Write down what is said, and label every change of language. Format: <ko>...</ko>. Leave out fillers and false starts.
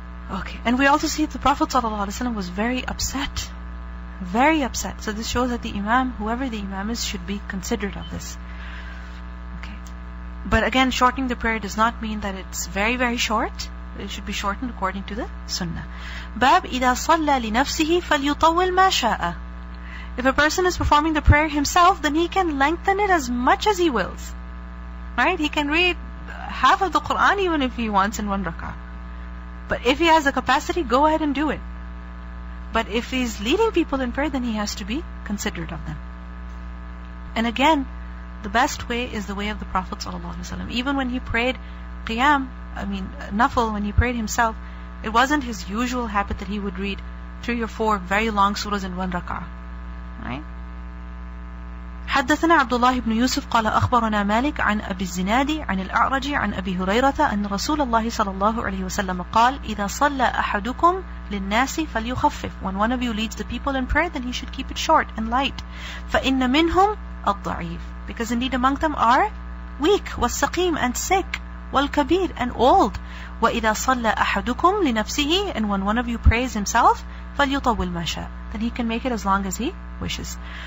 <en>Okay. And we also see that the Prophet ﷺ was very upset. Very upset. So this shows that the Imam, whoever the Imam is, should be considerate of this. Okay. But again, shortening the prayer does not mean that it's very, very short. It should be shortened according to the sunnah.</en> <ar>Bab إِذَا صَلَّى لِنَفْسِهِ فَلْيُطَوِّلْ مَا شَاءَ.</ar> <en>If a person is performing the prayer himself, then he can lengthen it as much as he wills. Right? He can read half of the Quran even if he wants in one rak'ah. But if he has the capacity, go ahead and do it. But if he's leading people in prayer, then he has to be considerate of them. And again, the best way is the way of the Prophet ﷺ. Even when he prayed qiyam, nafil, when he prayed himself, it wasn't his usual habit that he would read 3 or 4 very long surahs in one rak'ah. Right?</en> <ar>حدثنا عبد الله بن يوسف قال أخبرنا مالك عن أبي الزناد عن الأعرج عن أبي هريرة أن رسول الله صلى الله عليه وسلم قال إذا صلى أحدكم للناس فليخفف.</ar> <en>When one of you leads the people in prayer, then he should keep it short and light.</en> <ar>فإن منهم الضعيف,</ar> <en>because indeed among them are weak,</en> <ar>والسقيم,</ar> <en>and sick,</en> <ar>والكبير,</ar> <en>and old.</en> <ar>وإذا صلى أحدكم لنفسه,</ar> <en>and when one of you prays himself,</en> <ar>فليطول ما شاء,</ar> <en>then he can make it as long as he wishes.</en>